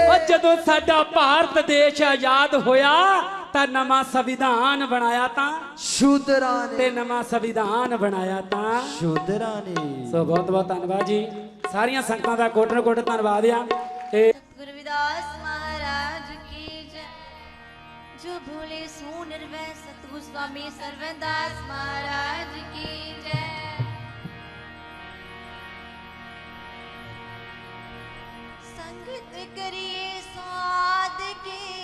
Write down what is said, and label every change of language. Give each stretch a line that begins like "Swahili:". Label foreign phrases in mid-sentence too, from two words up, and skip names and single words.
Punjabi: ਉਹ ਜਦੋਂ ਸਾਡਾ ਭਾਰਤ ਦੇਸ਼ ਆਜ਼ਾਦ ਹੋਇਆ ਤਾਂ ਨਵਾਂ ਸੰਵਿਧਾਨ ਬਣਾਇਆ ਤਾਂ ਸ਼ੂਦਰਾਂ ਨੇ ਤੇ ਨਵਾਂ ਸੰਵਿਧਾਨ ਬਣਾਇਆ ਤਾਂ ਸ਼ੂਦਰਾਂ ਨੇ ਸੋ ਬਹੁਤ ਬਹੁਤ ਧੰਨਵਾਦ ਜੀ ਸਾਰੀਆਂ ਸੰਗਤਾਂ ਦਾ ਕੋਟਨ ਕੋਟ ਧੰਨਵਾਦ ਆ ਤੇ
Hindi: गुरु विदास महाराज की जय जो भोले सो निर्वय सतगुरु स्वामी सर्वदास महाराज की जय। संगत करिए साध की,